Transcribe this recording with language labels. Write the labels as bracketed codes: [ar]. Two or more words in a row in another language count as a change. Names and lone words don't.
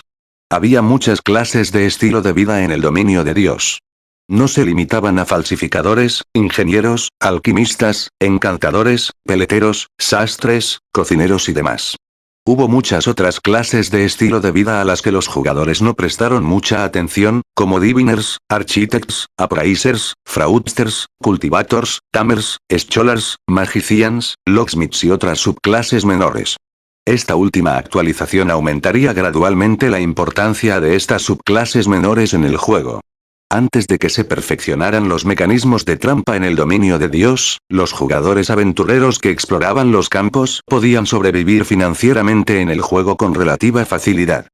[es] Había muchas clases de estilo de vida en el dominio de Dios. No se limitaban a falsificadores, ingenieros, alquimistas, encantadores, peleteros, sastres, cocineros y demás. Hubo muchas otras clases de estilo de vida a las que los jugadores no prestaron mucha atención, como [en] diviners, architects, appraisers, fraudsters, cultivators, tamers, scholars, magicians, locksmiths [es] y otras subclases menores. Esta última actualización aumentaría gradualmente la importancia de estas subclases menores en el juego. Antes de que se perfeccionaran los mecanismos de trampa en el dominio de Dios, los jugadores aventureros que exploraban los campos podían sobrevivir financieramente en el juego con relativa facilidad.